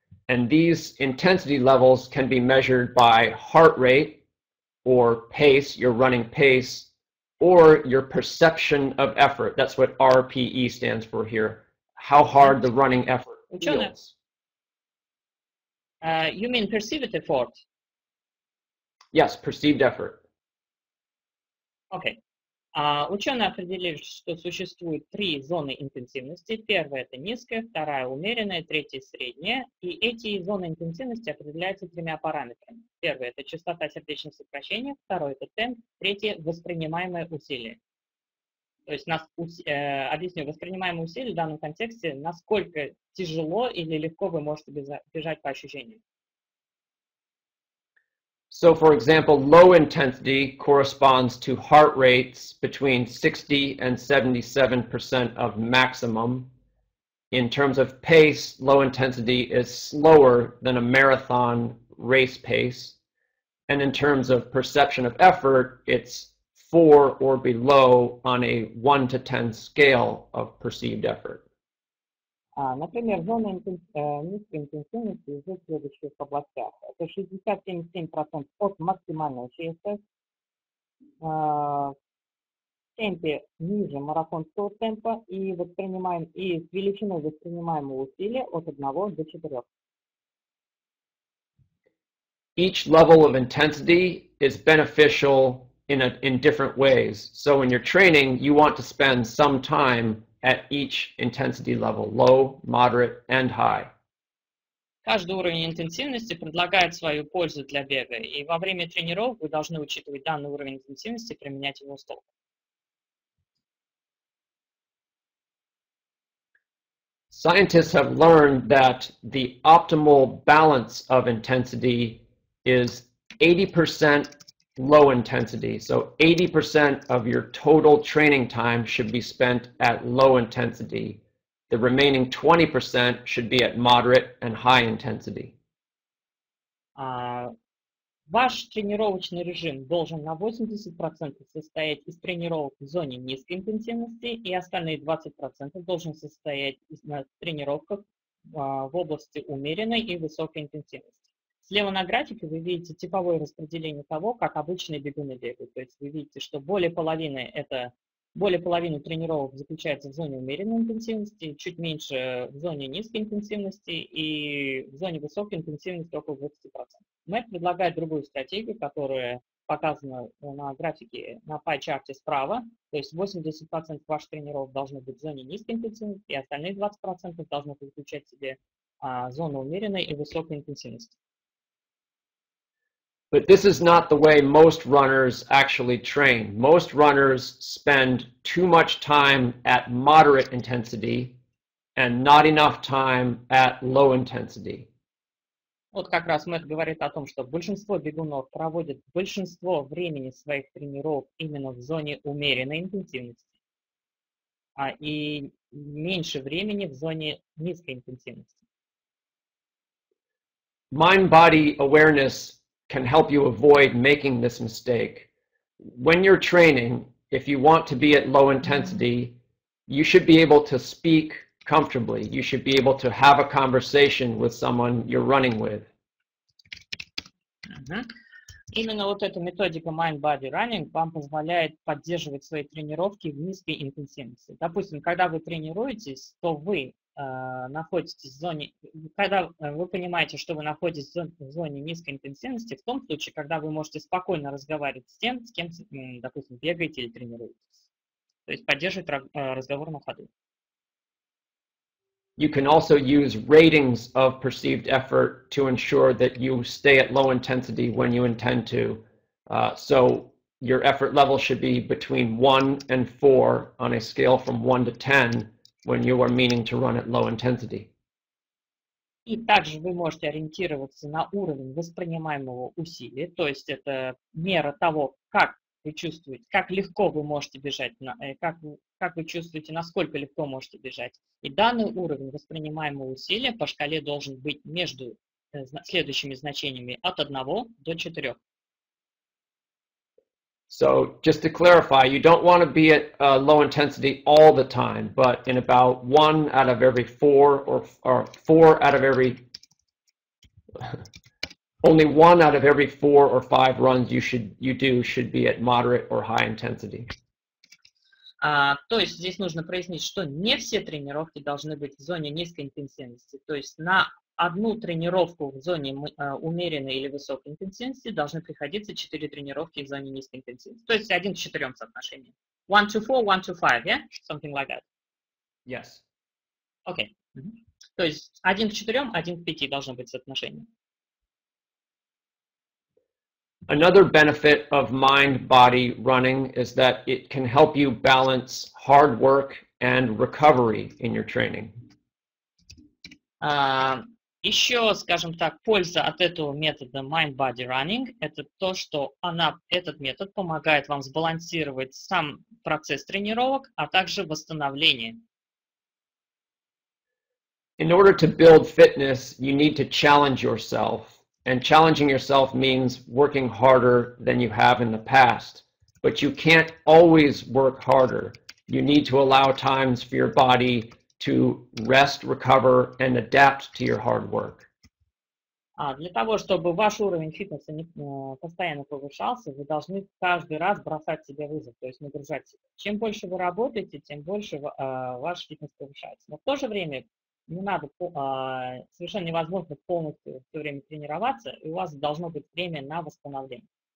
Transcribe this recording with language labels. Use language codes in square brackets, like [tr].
[en] And these intensity levels can be measured by heart rate or pace, your running pace, or your perception of effort. That's what RPE stands for here. How hard the running effort feels. You mean perceived effort? Yes, perceived effort. Okay. [ru] Ученые определили, что существует 3 зоны интенсивности. Первая – это низкая, вторая – умеренная, третья – средняя. И эти зоны интенсивности определяются 3 параметрами. Первое – это частота сердечных сокращений, второе – это темп, третье – воспринимаемое усилие. То есть, объясню, воспринимаемое усилие в данном контексте, насколько тяжело или легко вы можете бежать по ощущениям. [en] So, for example, low intensity corresponds to heart rates between 60 and 77% of maximum. In terms of pace, low intensity is slower than a marathon race pace. And in terms of perception of effort, it's 4 or below on a 1 to 10 scale of perceived effort. [ru] Например, зона низкой интенсивности в следующих областях. Это 60-77% от максимального часа, в темпе ниже марафонского темпа и с величиной воспринимаемого усилия от 1 до 4. [en] Each level of intensity is beneficial in different ways. So when you're training, you want to spend some time at each intensity level, low, moderate, and high. [ru] Каждый уровень интенсивности предлагает свою пользу для бега, и во время тренировок вы должны учитывать данный уровень интенсивности и применять его с толком. [en] Scientists have learned that the optimal balance of intensity is 80% low intensity. So 80% of your total training time should be spent at low intensity. The remaining 20% should be at moderate and high intensity. [ru] Ваш тренировочный режим должен на 80% состоять из тренировок в зоне низкой интенсивности, и остальные 20% должен состоять из тренировок в области умеренной и высокой интенсивности. Слева на графике вы видите типовое распределение того, как обычные бегуны бегают. То есть вы видите, что более половины тренировок заключается в зоне умеренной интенсивности, чуть меньше в зоне низкой интенсивности и в зоне высокой интенсивности около 20%. Мэт предлагает другую стратегию, которая показана на графике на пай-чарте справа. То есть 80% ваших тренировок должны быть в зоне низкой интенсивности, и остальные 20% должны включать в себе зону умеренной и высокой интенсивности. [en] But this is not the way most runners actually train. Most runners spend too much time at moderate intensity and not enough time at low intensity. [ru] Вот как раз Мэт говорит о том, что большинство бегунов проводят большинство времени своих тренировок именно в зоне умеренной интенсивности, и меньше времени в зоне низкой интенсивности. [en] Mind-body awareness can help you avoid making this mistake. When you're training, if you want to be at low intensity, you should be able to speak comfortably. You should be able to have a conversation with someone you're running with. [ru] Именно вот эта методика mind-body running вам позволяет поддерживать свои тренировки в низкой интенсивности. Допустим, когда вы тренируетесь, то вы находитесь в зоне, когда вы понимаете, что вы находитесь в зоне низкой интенсивности, в том случае, когда вы можете спокойно разговаривать с тем, с кем, допустим, бегаете или тренируетесь. То есть поддерживать разговор на ходу. [en] You can also use ratings of perceived effort to ensure that you stay at low intensity when you intend to. So your effort level should be between 1 and 4 on a scale from 1 to 10 when you are meaning to run at low intensity. [ru] И также вы можете ориентироваться на уровень воспринимаемого усилия, то есть это мера того, как вы чувствуете, как легко вы можете бежать, как вы чувствуете, насколько легко можете бежать. И данный уровень воспринимаемого усилия по шкале должен быть между следующими значениями от 1 до 4. [en] So just to clarify, you don't want to be at low intensity all the time, but in about 1 out of every 4 or 4 out of every only 1 out of every 4 or 5 runs you should be at moderate or high intensity. [ru] То есть здесь нужно прояснить, что не все тренировки должны быть в зоне низкой интенсивности. То есть на одну тренировку в зоне умеренной или высокой интенсивности должны приходиться 4 тренировки в зоне низкой интенсивности. То есть 1 к 4 соотношение. [en] 1 to 4, 1 to 5, yeah? Something like that. Yes. Okay. [ru] То есть 1 к 4, 1 к 5 должно быть соотношение. [en] Another benefit of mind-body running is that it can help you balance hard work and recovery in your training. [ru] Еще, скажем так, польза от этого метода mind-body running – это то, что этот метод помогает вам сбалансировать сам процесс тренировок, а также восстановление. [en] In order to build fitness, you need to challenge yourself. And challenging yourself means working harder than you have in the past. But you can't always work harder. You need to allow times for your body to rest, recover, and adapt to your hard work. [ru] Для того, чтобы ваш уровень фитнеса постоянно повышался, вы должны каждый раз бросать себе вызов, то есть нагружать себя. Чем больше вы работаете, тем больше ваш фитнес повышается. Но в то же время не надо, совершенно невозможно полностью все время тренироваться, и у вас должно быть время на восстановление.